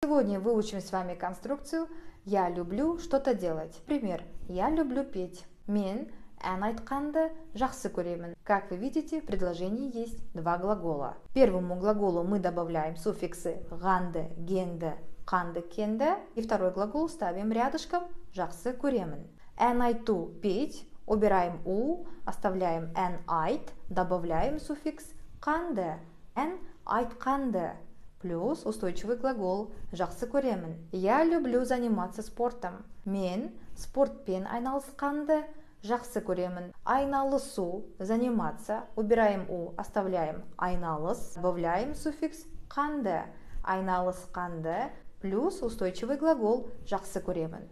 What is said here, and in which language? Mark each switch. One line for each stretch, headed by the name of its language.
Russian: Сегодня выучим с вами конструкцию «Я люблю что-то делать». Пример. Я люблю петь.
Kazakh: Мен ән айтқанды жақсы көремін.
Russian: Как вы видите, в предложении есть два глагола. К первому глаголу мы добавляем суффиксы «ганды», «генді», «қанды», «кенді». И второй глагол ставим рядышком
Kazakh: «жақсы көремін». Ән айту
Russian: – петь. Убираем «у», оставляем
Kazakh: «ән айт»,
Russian: добавляем суффикс «қанды»,
Kazakh: «ән айтқанды».
Russian: Плюс устойчивый глагол
Kazakh: «жақсы көремін».
Russian: Я люблю заниматься спортом.
Kazakh: Мен спортпен айналысқанды жақсы көремін. Айналысу,
Russian: заниматься. Убираем «у», оставляем
Kazakh: «айналыс»,
Russian: добавляем суффикс «қанды».
Kazakh: Айналысқанды
Russian: плюс устойчивый глагол
Kazakh: «жақсы көремін».